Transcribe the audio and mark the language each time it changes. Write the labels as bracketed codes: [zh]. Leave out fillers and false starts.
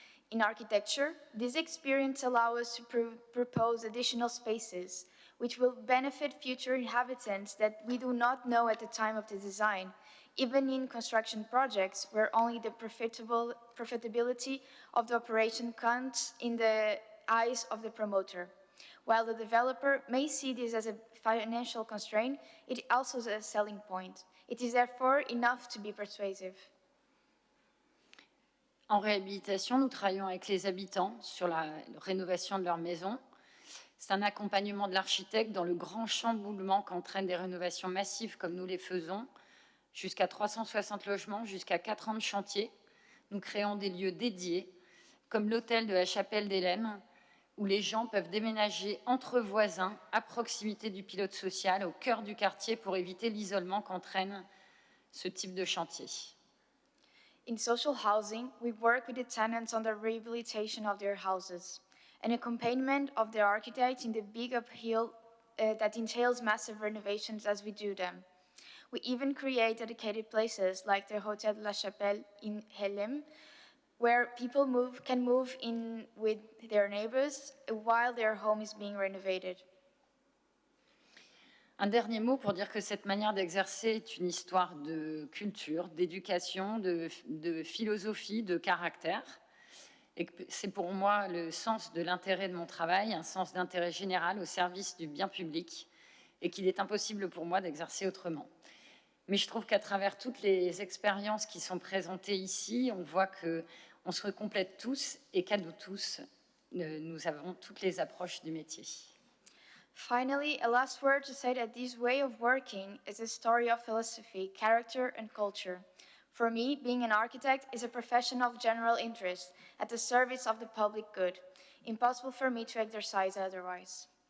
[en] In architecture, this experience allows us to propose additional spaces, which will benefit future inhabitants that we do not know at the time of the design, even in construction projects where only the profitability of the operation counts in the eyes of the promoter. While the developer may see this as a financial constraint, it also is a selling point. It is therefore enough to be persuasive. [fr] En réhabilitation, nous travaillons avec les habitants sur la rénovation de leur maison. C'est un accompagnement de l'architecte dans le grand chamboulement qu'entraînent des rénovations massives comme nous les faisons, jusqu'à 360 logements, jusqu'à 4 ans de chantier. Nous créons des lieux dédiés, comme l'hôtel de la Chapelle d'Hélène, où les gens peuvent déménager entre voisins, à proximité du pilote social, au cœur du quartier, pour éviter l'isolement qu'entraîne ce type de chantier. [en] In social housing, we work with the tenants on the rehabilitation of their houses, an accompaniment of the architect in the big uphill that entails massive renovations as we do them. We even create dedicated places like the Hotel de la Chapelle in Helem, where people can move in with their neighbors while their home is being renovated. [fr] Un dernier mot pour dire que cette manière d'exercer est une histoire de culture, d'éducation, de philosophie, de caractère. Et que c'est pour moi le sens de l'intérêt de mon travail, un sens d'intérêt général au service du bien public, et qu'il est impossible pour moi d'exercer autrement. Mais je trouve qu'à travers toutes les expériences qui sont présentées ici, on voit qu'on se complète tous et qu'à nous tous, nous avons toutes les approches du métier. [en] Finally, a last word to say that this way of working is a story of philosophy, character, and culture. For me, being an architect is a profession of general interest at the service of the public good. Impossible for me to exercise otherwise.